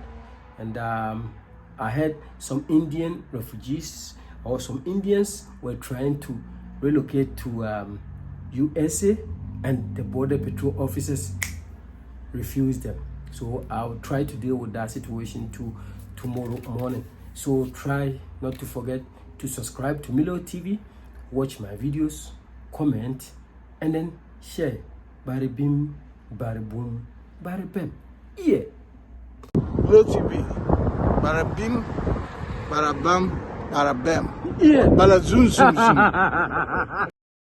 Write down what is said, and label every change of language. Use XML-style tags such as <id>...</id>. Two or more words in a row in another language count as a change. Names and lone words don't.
<en>And I heard some Indian refugees or some Indians were trying to relocate to USA, and the border patrol officers refused them. So I'll try to deal with that situation tomorrow morning. So try not to forget to subscribe to MILO TV, watch my videos, comment, and then share. Bari bim, bari boom, bari bam. Yeah. MILO TV. Bada bim, bada bam, bada bam. Yeah. Bada zoom zoom zoom.</en>